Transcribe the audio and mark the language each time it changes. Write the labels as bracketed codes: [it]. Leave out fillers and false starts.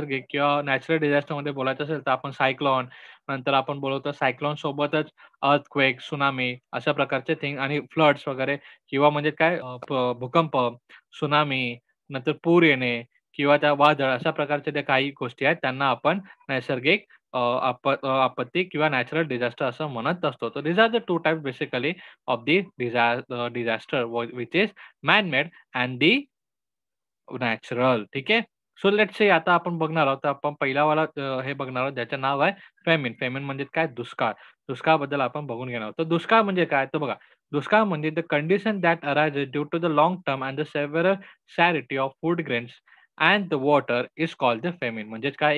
[mr] किंवा नॅचरल डिझास्टरमध्ये बोलायचं असेल तर आपण सायक्लॉन नंतर आपण बोलतो सायक्लॉन सोबतच अर्थक्वेक, त्सुनामी अशा प्रकारचे थिंग आणि फ्लड्स वगैरे किंवा म्हणजे काय भूकंप, त्सुनामी नंतर पूर येणे किंवा त्या वादळ अशा प्रकारच्या ज्या काही गोष्टी आहेत त्यांना आपण नैसर्गिक आपत्ती किंवा नॅचरल डिझास्टर असं म्हणत असतो. [en] तर these are the 2 types basically of the disaster which is man-made and the natural. [mr] ठीक आहे. [en] so let's say [mr] आता आपण बघणार आहोत. आपण पहिला हे बघणार आहोत ज्याचं नाव आहे फेमिन. फेमिन म्हणजे काय? दुष्काळ. दुष्काळाबद्दल आपण बघून घेणार आहोत. तर दुष्काळ म्हणजे [en] काय? तर बघा, दुष्काळ म्हणजे the condition that arises due to the long term and the several scarcity of food grains and the water is called the famine. [mr] म्हणजेच काय?